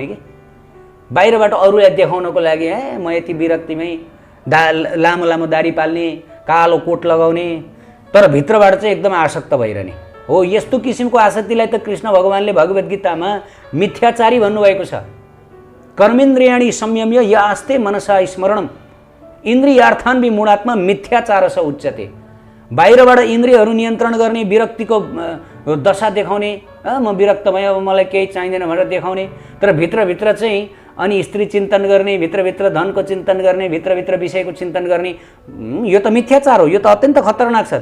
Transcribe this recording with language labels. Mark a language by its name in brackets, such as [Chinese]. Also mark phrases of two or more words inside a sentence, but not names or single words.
[Nepali] कि बाहिरबाट अरूलाई देखाउनको लागि म यति विरक्तिमै लामो लामो दाढी पाल्ने, कालो कोट लगाउने, तर भित्रबाट चाहिँ एकदम आसक्त भइरहने हो। यस्तो किसिमको आसक्तिलाई त कृष्ण भगवानले भगवत गीतामा मिथ्याचारी भन्नुभएको छ। [Sanskrit] कर्मेन्द्रियाणि संयम्य य आस्ते मनसा स्मरणम इन्द्रियार्थान विमूढात्मा मिथ्याचार स उच्यते। [Nepali] बाहिरबाट इन्द्रियहरू नियन्त्रण गर्ने, विरक्तिको दशा देखाउने, म विरक्त भएँ अब मलाई केही चाहिँदैन भनेर देखाउने, तर भित्रभित्र चाहिँ अनि स्त्री चिन्तन गर्ने, भित्रभित्र धनको चिन्तन गर्ने, भित्रभित्र विषयको चिन्तन गर्ने, यो त मिथ्याचार हो। यो त अत्यन्त खतरनाक छ।